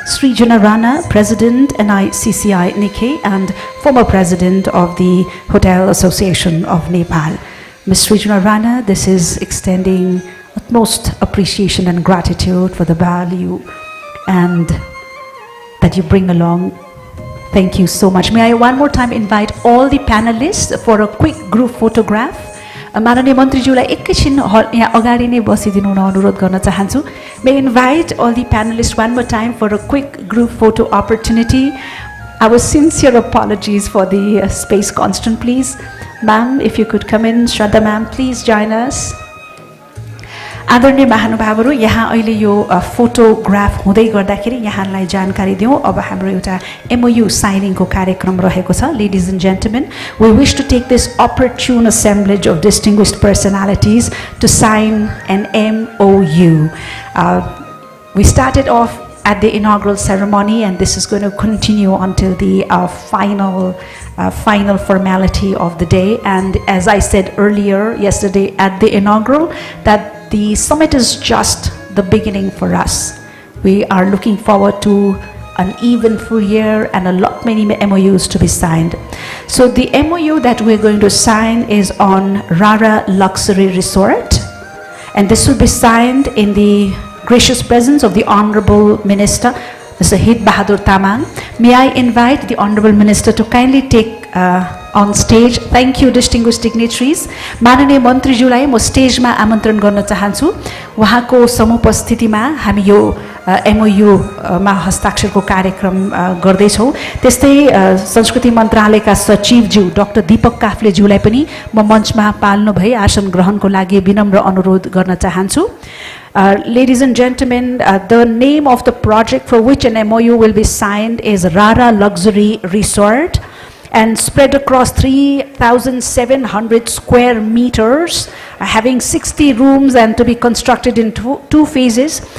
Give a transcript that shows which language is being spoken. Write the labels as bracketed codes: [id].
[en] Srijana Rana, President NICCI Nikkei and former President of the Hotel Association of Nepal. Ms. Srijana Rana, this is extending utmost appreciation and gratitude for the value and that you bring along. Thank you so much. May I one more time invite all the panelists for a quick group photograph. [ne] माननीय मन्त्रीज्यूलाई एकैछिन यहाँ अगाडि नै बसिदिनु हुन अनुरोध गर्न चाहन्छु. [en] May I invite all the panelists one more time for a quick group photo opportunity. Our sincere apologies for the space constraint, please. Ma'am, if you could come in. Shraddha ma'am, please join us. [ne] आदरणीय महानुभावहरू, यहाँ अहिले यो photograph हुँदै गर्दाखेरि यहाँलाई जानकारी दिउँ। अब हाम्रो एउटा MOU साइनिङको कार्यक्रम रहेको छ। [en] Ladies and gentlemen, we wish to take this opportune assemblage of distinguished personalities to sign an MOU. We started off at the inaugural ceremony, and this is going to continue until the final formality of the day. And as I said earlier, yesterday at the inaugural, that the summit is just the beginning for us. We are looking forward to an eventful year and a lot many MOUs to be signed. So the MOU that we're going to sign is on Rara Luxury Resort, and this will be signed in the gracious presence of the Honorable Minister, Mr. Hit Bahadur Tamang. May I invite the Honorable Minister to kindly take on stage. Thank you, distinguished dignitaries. [ne] माननीय मन्त्रीज्यूलाई म स्टेजमा आमन्त्रण गर्न चाहन्छु। उहाँको समुपस्थितिमा हामी यो MOU मा हस्ताक्षरको कार्यक्रम गर्दैछौँ। त्यस्तै संस्कृति मन्त्रालयका सचिवज्यू डाक्टर दीपक काफ्लेज्यूलाई पनि म मञ्चमा पाल्नु भई आसन ग्रहणको लागि विनम्र अनुरोध गर्न चाहन्छु। [en] Ladies and gentlemen, the name of the project for which an MOU will be signed is Rara Luxury Resort, and spread across 3,700 square meters, having 60 rooms and to be constructed in two phases.